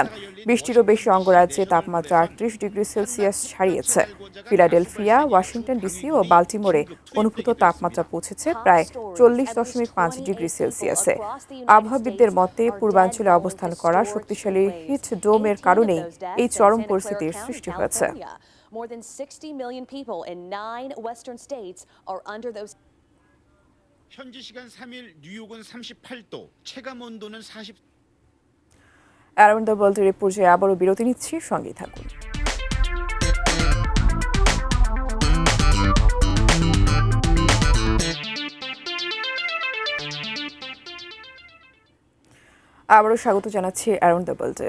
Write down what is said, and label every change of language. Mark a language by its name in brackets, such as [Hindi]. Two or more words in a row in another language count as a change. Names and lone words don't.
[Bangla] ২০টিরও বেশি অঙ্গরাজ্যে তাপমাত্রা ৩৮ ডিগ্রি সেলসিয়াস ছাড়িয়েছে। ফিলাডেলফিয়া, ওয়াশিংটন ডিসি ও বাল্টিমোরে অনুভূত তাপমাত্রা পৌঁছেছে প্রায় ৪০.৫ ডিগ্রি সেলসিয়াসে। আবহাওয়াবিদদের মতে, পূর্বাঞ্চলে অবস্থান করা শক্তিশালী হিট ডোমের কারণেই এই চরম পরিস্থিতির সৃষ্টি হয়েছে। [English] More than 60 million people in 9 western states are under those. [Korean] 현지 시간 3일 뉴욕은 38도, 체감 온도는 40. [Bangla] অ্যারাউন্ড দ্য ওয়ার্ল্ড এর পর্যায়ে আবারও বিরতি নিচ্ছি, সঙ্গেই থাকুন। আবারও স্বাগত জানাচ্ছি অ্যারাউন্ড দ্য ওয়ার্ল্ডে।